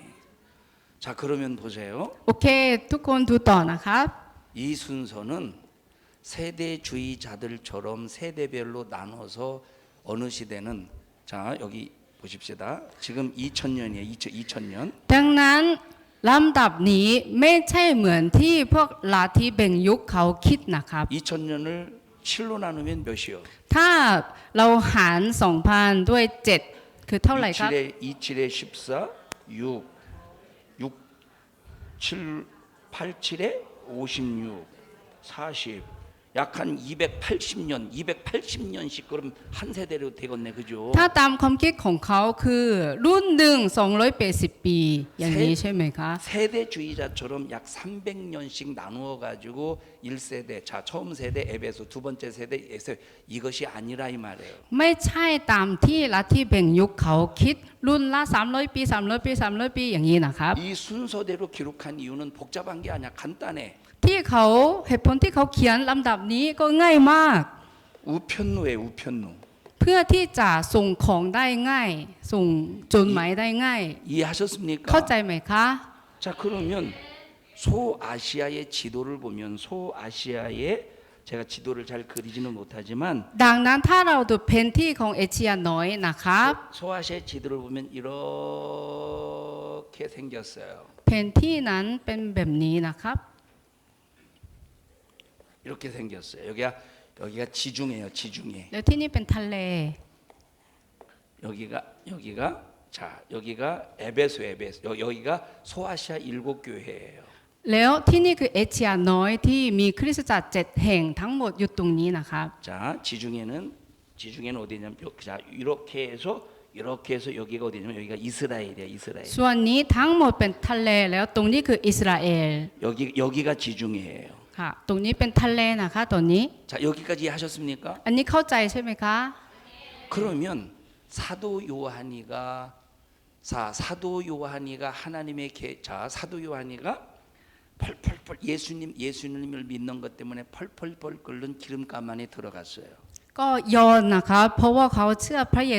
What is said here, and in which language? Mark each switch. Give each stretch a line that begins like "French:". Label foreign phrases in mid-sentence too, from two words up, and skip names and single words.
Korean: 자, 그러면 보세요.
Thai: โอเค ทุกคนดูต่อนะครับ
Korean: 이 순서는 세대주의자들처럼 세대별로 나눠서 어느 시대는 자, 여기 보십시다. 지금 2000년이에요. 2000년.
Thai: ดังนั้นลำดับนี้ไม่ใช่เหมือนที่พวกลัทธิแบ่งยุคเขาคิดนะครับ
Korean: 2000년을 7로 나누면 몇이요?
Thai: ถ้าเราหาร 2,000 ด้วย 7 คือเท่าไหร่ครับ
Korean: 27에 14, 6, 6, 7, 87에 56, 40. 약 한 280년, 280년씩 그럼 한 세대로 되겠네, 그죠?
Thai: ถ้าตามความคิดของเขาคือรุ่นหนึ่ง280 ปีอย่างนี้ใช่ไหมคะ
Korean: 세대주의자처럼 약 300년씩 나누어 가지고 1세대, 자 처음 세대 에베소, 두 번째 세대 에베소 이것이 아니라 이 말이에요.
Thai: ไม่ใช่ตามที่ลัทธิแบ่งยุคเขาคิดรุ่นละ300 ปี300 ปี 300 ปีอย่างนี้นะครับ
Korean: 이 순서대로 기록한 이유는 복잡한 게 아니야, 간단해.
Thai: ที่เขาเหตุผลที่เขาเขียนลำดับนี้ก็ง่ายมาก
Korean: 우편노에 우편노.
Thai: เพื่อที่จะส่งของได้ง่าย ส่งจดหมายได้ง่าย
Korean: 이해하셨습니까?
Thai: เข้าใจไหมคะ
Korean: 자, 그러면 소아시아의 지도를 보면 소아시아의 제가 지도를 잘 그리지는 못하지만
Thai: ดังนั้นถ้าเราดูแผนที่ของเอเชียน้อยนะครับ
Korean: 소아시아의 지도를 보면 이렇게 생겼어요.
Thai: แผนที่นั้นเป็นแบบนี้นะครับ
Korean: 이렇게 생겼어요. 여기가 지중해예요. 지중해.
Thai: แล้วที่นี่เป็นทะเล
Korean: 여기가 자 여기가 에베소. 여기가 소아시아 7교회예요.
Thai: แล้วที่นี่คือเอเชียน้อยที่มีคริสตจักร7แห่งทั้งหมดอยู่ตรงนี้นะครับ
Korean: 자 지중해는 어디냐면 자 이렇게 해서 여기가 어디냐면 여기가 이스라엘이야. 이스라엘.
Thai: ส่วนนี้ทั้งหมดเป็นทะเลแล้วตรงนี้คืออิสราเอล
Korean: 여기가 지중해예요.
Thai: ค่ะตรงนี้เป็นทะเลนะคะตรงนี้
Korean: 자 여기까지 하셨습니까?
Thai: อันนี้เข้าใจใช่ไหมคะ
Korean: 그러면 사도 요한이가 하나님의 사도 요한이가 펄펄펄 예수님을 믿는 것 때문에 펄펄펄 끓는 기름감 안에 들어갔어요.